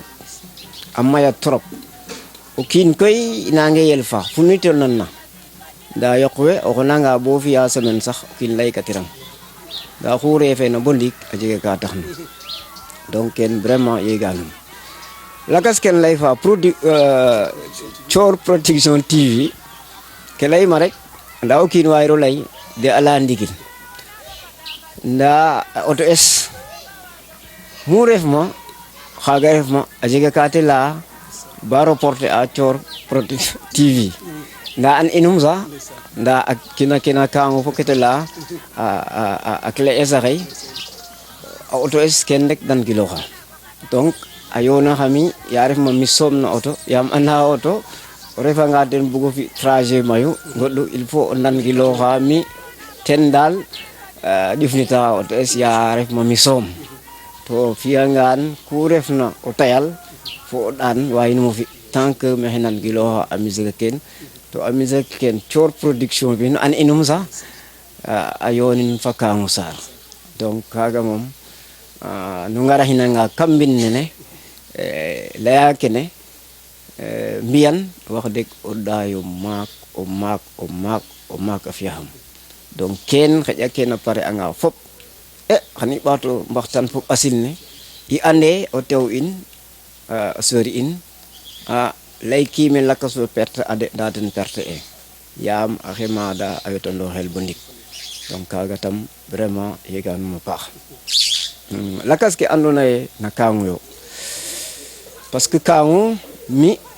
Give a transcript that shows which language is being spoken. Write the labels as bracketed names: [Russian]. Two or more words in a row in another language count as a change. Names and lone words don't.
[Serer] trop o kiin koy nange yel fa fu nu tol nan na nda yoq we o xonanga bo fiya semaine sax o kiin lay katiram nda xu refe na bo ndik a jega ka tax na donc ken vraiment yeganum lakas ken lay fa Thior Production TV ke lay ma rek nda o kiin wayro lay de ala ndigil nda auto es mu ref ma xaga ref ma a jega ka te la ba reporter a Thior Production TV nda an inum sax nda a kina kango fo kete la a clé es a xey a auto es ken rek dan giloxa donc a yoona xami ya ref ma mi soom na auto yaam anda auto o refanga ten bugo fi trajet mayu goɗɗo [French] il faut [Serer] o nan giloxa mi ten dal ƴufnita auto es ya ref ma mi soom to fiyangaan ku refna o tayal fo o ɗaan wayinum o fi [French] tant que [Serer] maxey nan giloxa a musique ken to a musique ken Thior Production bi no an inum sax a yonin fa Kamou Sarr donc kaga moom nu ngara xinanga kam mbin nene leya kene mbiyan wax deg o ɗayo maak a fiyaxam donc ken xaƴa ken a pare anga fop xan i ɓaato mbaxtaan fo ɓasil ne i ande o tew in a sori in lay kiime lakas fo perte ade nda ten perte e yaam a xemada a wetando xel bo ndik donc kaga tam vraiment yeganum a paax lakas ke andona ye na Kamou yo [French] parce que [Serer] Kamou mi